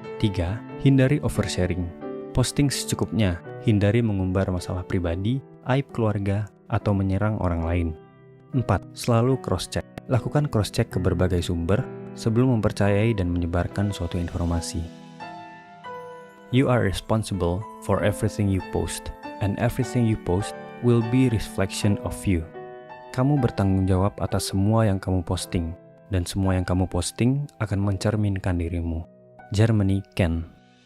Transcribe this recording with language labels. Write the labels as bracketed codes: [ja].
[id] 3. Hindari oversharing. Posting secukupnya. Hindari mengumbar masalah pribadi, aib keluarga, atau menyerang orang lain. 4. Selalu cross-check. Lakukan cross-check ke berbagai sumber sebelum mempercayai dan menyebarkan suatu informasi. [en] You are responsible for everything you post, and everything you post will be reflection of you. [id] Kamu bertanggung jawab atas semua yang kamu posting, dan semua yang kamu posting akan mencerminkan dirimu. Germany Ken.